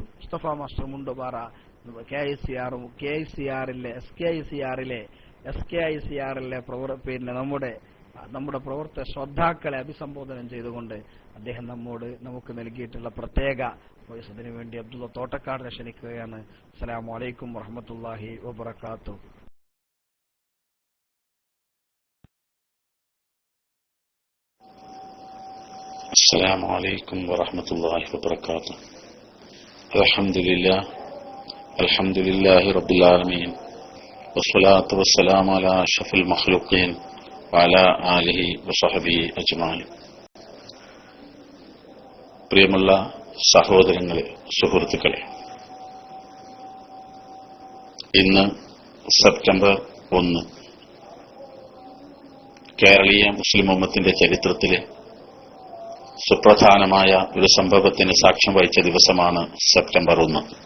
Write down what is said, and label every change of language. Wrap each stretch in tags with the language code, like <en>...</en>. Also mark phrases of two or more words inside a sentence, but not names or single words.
<ml>മുസ്തഫ മാസ്റ്റർ മുണ്ടുപാറ SKICR-ലെ പിന്നെ നമ്മുടെ പ്രവർത്തക ശ്രോതാക്കളെ അഭിസംബോധന ചെയ്തുകൊണ്ട് അദ്ദേഹം നമുക്ക് നൽകിയിട്ടുള്ള പ്രത്യേക വോയിസിന് വേണ്ടി അബ്ദുള്ള തോട്ടക്കാടിനെ ക്ഷണിക്കുകയാണ്.</ml> <ar>السلام عليكم ورحمة الله وبركاته. السلام عليكم ورحمة الله وبركاته. الحمد لله رب العالمين والصلاة والسلام على أشرف المخلوقين وعلى آله وصحبه أجمعين.</ar> <ml>പ്രിയമുള്ള സഹോദരങ്ങളെ, സുഹൃത്തുക്കളെ, ഇന്ന് സെപ്റ്റംബർ 1 കേരളീയ മുസ്ലിം ഉമ്മത്തിന്റെ ചരിത്രത്തിലെ സുപ്രധാനമായ ഒരു സംഭവത്തിന് സാക്ഷ്യം വഹിച്ച ദിവസമാണ് സെപ്റ്റംബർ 1.</ml>